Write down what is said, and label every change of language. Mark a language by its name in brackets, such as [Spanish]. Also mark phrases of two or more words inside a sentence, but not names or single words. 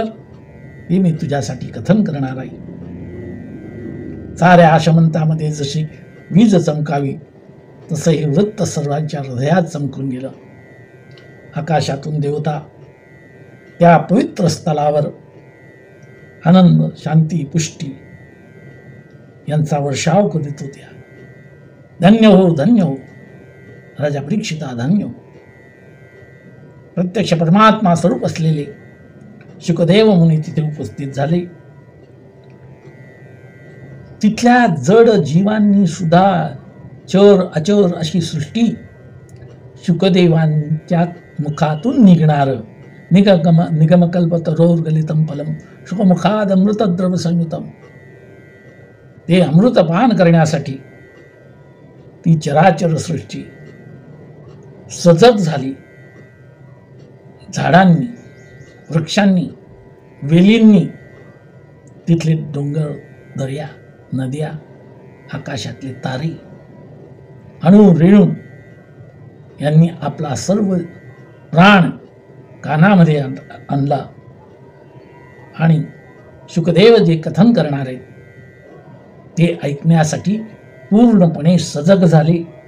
[Marathi] हे मी तुझ्यासाठी कथन करणार आहे. साऱ्या आशमंतामध्ये जशी वीज चमकावी तसं हे वृत्त सर्वांच्या हृदयात चमकून गेलं. आकाशातून देवता त्या पवित्र स्थळावर आनंद, शांती, पुष्टी यांचा वर्षाव करीत होत्या. धन्य हो, धन्य हो राजा परीक्षिता, धन्य हो. प्रत्यक्ष परमात्मा स्वरूप असलेले शुकदेव मुनी तिथे उपस्थित झाले. तिथल्या जड जीवांनी सुद्धा चर अचर अशी सृष्टी शुकदेवांच्या मुखातून निघणार [Sanskrit] निगमकल्प तरोर्गलितम फलम शुकमुखाद अमृतद्रव संयुतम. [Marathi] ते अमृतपान करण्यासाठी ती चराचर सृष्टी सजग झाली. झाडांनी, वृक्षांनी, वेलींनी, तिथले डोंगर, दर्या, नद्या, आकाशातले तारे, अणु रेणू यांनी आपला सर्व प्राण कानामध्ये आणला आणि शुकदेव जे कथन करणार आहेत ते ऐकण्यासाठी पूर्णपणे सजग झाले.